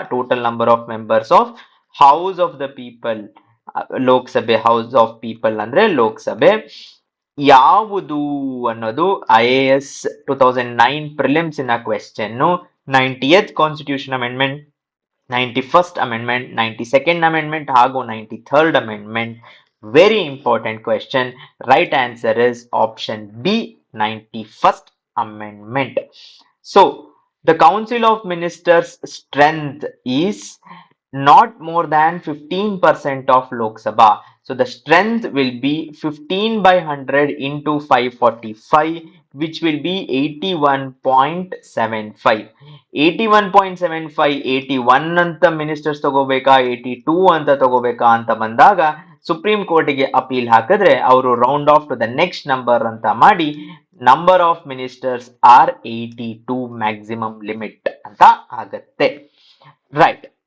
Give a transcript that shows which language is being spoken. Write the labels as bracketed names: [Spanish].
[Kannada] Total number of members of house of the people, Lok Sabha house of people ಅಂದ್ರೆ ಲೋಕಸಭೆ ಯಾವುದು ಅನ್ನೋದು IAS 2009 prelims ಇನ question. 90th constitution amendment, 91st amendment, 92nd amendment ಹಾಗೂ 93rd amendment. [English] Very important question. Right answer is option B, 91st amendment. So the council of ministers strength is not more than 15% of Lok Sabha. So the strength will be 15 by 100 into 545, which will be 81.75. [Kannada] 81.75, 81 ಅಂತ ministers ತಗೋಬೇಕಾ 82 ಅಂತ ತಗೋಬೇಕಾ ಅಂತ ಬಂದಾಗ supreme ಕೋರ್ಟಿಗೆ appeal ಹಾಕಿದ್ರೆ ಅವರು [English] round off to the next number [Kannada] ಅಂತ ಮಾಡಿ [English] number of ministers are 82 maximum limit [Kannada] ಅಂತ ಆಗತ್ತೆ. ರೈಟ್.